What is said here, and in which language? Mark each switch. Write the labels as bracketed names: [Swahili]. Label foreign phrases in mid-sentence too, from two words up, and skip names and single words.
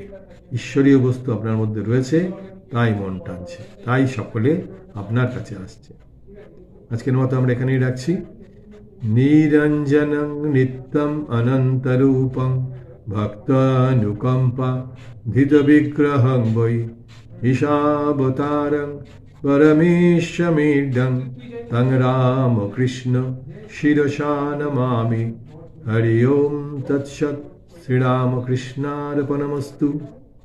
[Bangla] ঈশ্বরীয় বস্তু আপনার মধ্যে রয়েছে তাই মন টানছে, তাই সকলে আপনার কাছে আসছে। আজকের মতো আমরা এখানেই রাখছি। [Sanskrit] নিরঞ্জনং নিত্যম অনন্তরূপং ভক্তানুকম্পা ধৃত বিগ্রহং বৈ ঈশাবতারং परमेशमिदं तं रामकृष्ण शिरसा नमामि। हरि ओम तत्सत्। श्रीरामकृष्णार्पणमस्तु।